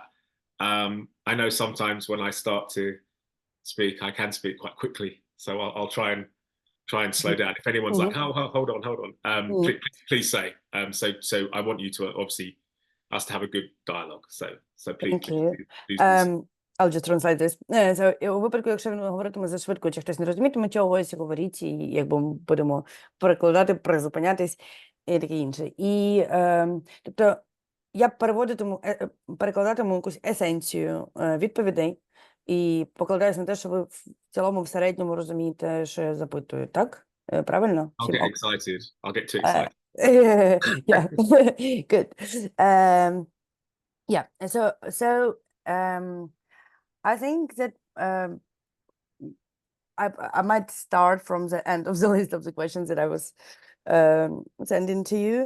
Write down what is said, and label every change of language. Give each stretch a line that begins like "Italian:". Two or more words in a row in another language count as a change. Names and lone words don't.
English: I know sometimes when I start to speak, I can speak quite quickly, so I'll try and slow down. If anyone's like, Mhm. oh, hold on, hold on, Mhm. please say. So I want you to obviously us to have a good dialogue. So Thank you. please do so. I'll just translate this.
Ukrainian: У випадку, якщо він говоритиме зашвидко, чи хтось не розумітиме чогось, говоріть, і якби ми будемо перекладати, призупинятись і таке інше. І, тобто, я перекладатиму якусь есенцію відповідей і покладаюсь на те, що ви в цілому в середньому розумієте, що я запитую, так? Правильно?
English: I'll
Ukrainian: Всім
English: get
Ukrainian: ок?
English: excited. I'll get too excited. Yeah, good. Yeah, I think that I might start from the end of the list of the questions that I was sending to you.